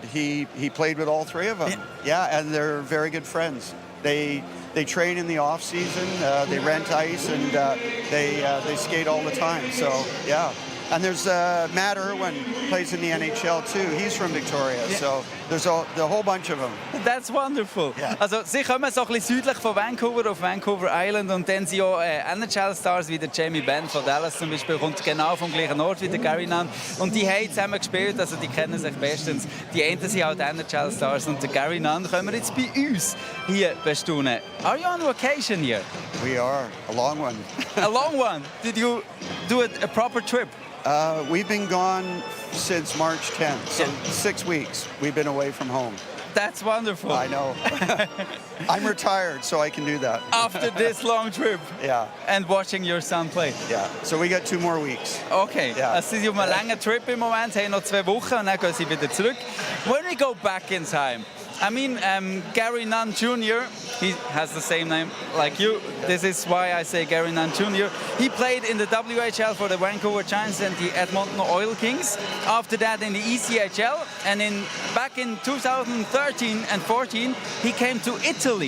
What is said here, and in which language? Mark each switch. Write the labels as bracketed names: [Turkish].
[English] He played with all three of them. Yeah, and they're very good friends. They train in the off season. They rent ice and they skate all the time. So yeah, and there's Matt Irwin plays in the NHL too. He's from Victoria. So there's a whole bunch of them. That's wonderful. Yeah. [German] Also sie kommen so ein bisschen südlich von Vancouver auf Vancouver Island und dann sind auch NHL-Stars wie der Jamie Benn von Dallas zum Beispiel, kommt genau vom gleichen Ort wie der Garry Nunn und die haben zusammen gespielt, also die kennen sich bestens. Die einen sind halt NHL-Stars und der Garry Nunn können wir jetzt bei uns hier bestaunen. [English] Are you on vacation here? We are a long one. A long one? Did you do a proper trip? We've been gone since March 10th, so 6 weeks we've been away from home. That's wonderful. I know. I'm retired, so I can do that. After this long trip. Yeah. And watching your son play. Yeah. So we got 2 more weeks. Okay. Yeah. [German] Also sie sind auf einem langen Trip im Moment, haben noch 2 Wochen und dann gehen sie wieder zurück. [English] When we go back in time, I mean, Garry Nunn Jr., he has the same name like you. This is why I say Garry Nunn Jr. He played in the WHL for the Vancouver Giants and the Edmonton Oil Kings. After that in the ECHL. And back in 2013 and 14, he came to Italy.